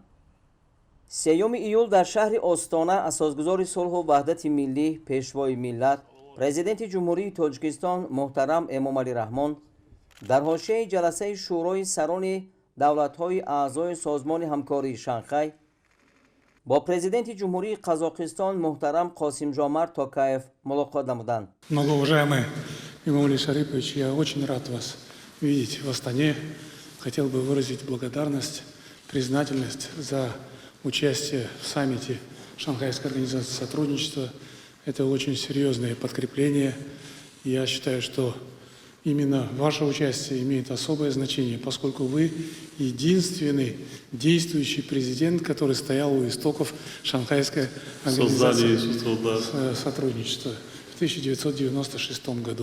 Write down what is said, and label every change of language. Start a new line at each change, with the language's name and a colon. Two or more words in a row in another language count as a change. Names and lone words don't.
Tajik: سیوم ایول در شهر آستانه اساسگذار صلح و وحدت ملی پیشوای ملت پرزیدنت جمهوری تاجیکستان محترم امامعلی رحمان در حاشیه جلسه شورای سران دولت‌های اعضای سازمان همکاری شانگهای با پرزیدنت جمهوری قزاقستان محترم قاسم جомарт توکایف ملاقات نمودند.
Russian: Многоуважаемый Эмомали Шарипович, я очень рад вас видеть в Астане. Хотел бы выразить благодарность, признательность за участие в саммите Шанхайской организации сотрудничества. Это очень серьезное подкрепление. Я считаю, что именно ваше участие имеет особое значение, поскольку вы единственный действующий президент, который стоял у истоков Шанхайской организации сотрудничества в 1996 году.